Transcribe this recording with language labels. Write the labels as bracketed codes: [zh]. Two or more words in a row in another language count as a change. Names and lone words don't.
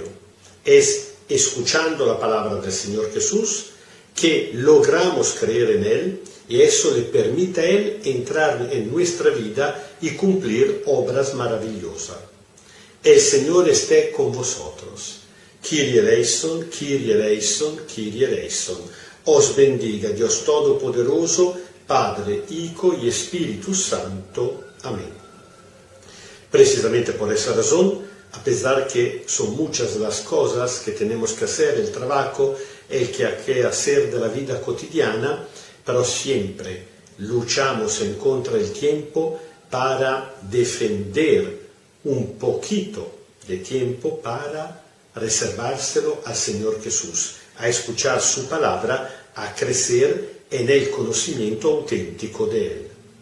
[es] Es escuchando la palabra del Señor Jesús que logramos creer en Él, y eso le permite a Él entrar en nuestra vida y cumplir obras maravillosas. El Señor esté con vosotros. [el] Kyrie eleison, Kyrie eleison, Kyrie eleison. [es] Os bendiga Dios Todopoderoso, Padre, Hijo y Espíritu Santo. Amén. Precisamente por esa razón, a pesar que son muchas las cosas que tenemos que hacer, el trabajo, el que hacer de la vida cotidiana, pero siempre luchamos en contra del tiempo para defender un poquito de tiempo para reservárselo al Señor Jesús, a escuchar su palabra, a crecer en el conocimiento auténtico de Él.